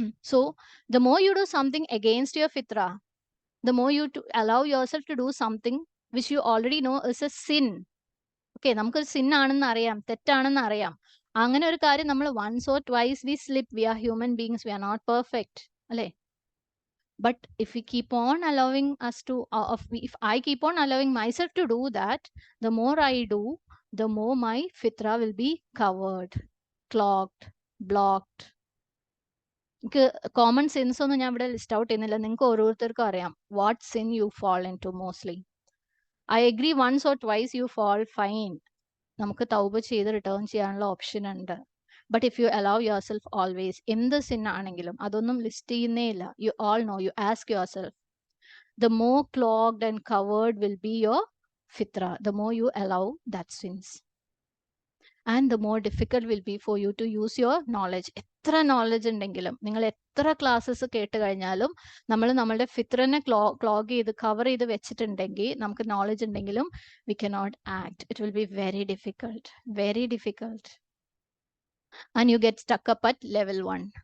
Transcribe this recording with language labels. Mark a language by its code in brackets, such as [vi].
[en] So the more you do something against your fitra, the more you allow yourself to do something which you already know is a sin. [ml] Okay, നമുക്കൊരു sin ആണെന്ന് അറിയാം, തെറ്റാണെന്ന് അറിയാം. അങ്ങനെ ഒരു കാര്യം നമ്മൾ [en] once or twice we slip. We are human beings, we are not perfect അല്ലേ? But if we keep on allowing us to if I keep on allowing myself to do that, the more I do, the more my fitra will be covered, clogged, blocked. [ml] എനിക്ക് common since ഒന്നും ഞാൻ ഇവിടെ list out ചെയ്യുന്നില്ല. നിങ്ങൾക്ക് ഓരോരുത്തർക്കും അറിയാം [en] What sin you fall into mostly. I agree, once or twice you fall, fine. [ml] നമുക്ക് തൗബ ചെയ്ത് റിട്ടേൺ ചെയ്യാനുള്ള ഓപ്ഷൻ ഉണ്ട്. [en] but if you allow yourself always, [ml] എന്ത് സിൻ ആണെങ്കിലും അതൊന്നും ലിസ്റ്റ് ചെയ്യുന്നേ ഇല്ല. [en] You all know, you ask your self, the more clogged and covered will be your fitra, the more you allow that sins, and the more difficult will be for you to use your knowledge. [ml] എത്ര knowledge ഉണ്ടെങ്കിലും, നിങ്ങൾ എത്ര classes കേട്ട് കഴിഞ്ഞാലും, നമ്മൾ നമ്മളുടെ ഫിത്രനെ clog ചെയ്ത് cover ചെയ്ത് വെച്ചിട്ടുണ്ടെങ്കിൽ, നമുക്ക് നോളജ് ഉണ്ടെങ്കിലും [en] we cannot act. It will be very difficult, very difficult, and you get stuck up at level 1.